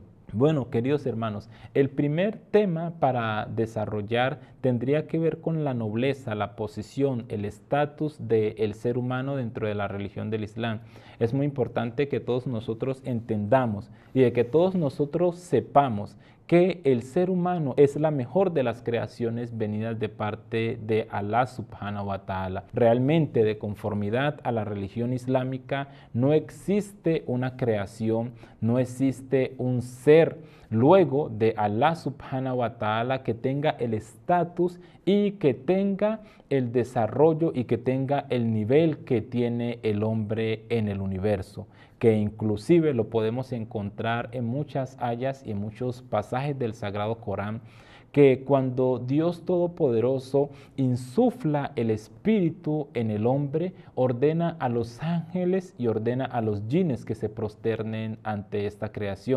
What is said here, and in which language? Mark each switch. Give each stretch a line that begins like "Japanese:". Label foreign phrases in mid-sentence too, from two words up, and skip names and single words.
Spanish: Bueno, queridos hermanos, el primer tema para desarrollar tendría que ver con la nobleza, la posición, el estatus del ser humano dentro de la religión del Islam. Es muy importante que todos nosotros entendamos y de que todos nosotros sepamos que el ser humano es la mejor de las creaciones venidas de parte de
Arabic: الله سبحانه وتعالى.
Spanish: Realmente, de conformidad a la religión islámica, no existe una creación, no existe un ser luego de
Arabic: الله سبحانه و
Spanish: ta'ala que tenga el estatus y que tenga el desarrollo y que tenga el nivel que tiene el hombre en el universo, que inclusive lo podemos encontrar en muchas ayas y en muchos pasajes del Sagrado Corán, que cuando Dios Todopoderoso insufla el espíritu en el hombre, ordena a los ángeles y ordena a los jinnes que se prosternen ante esta creación.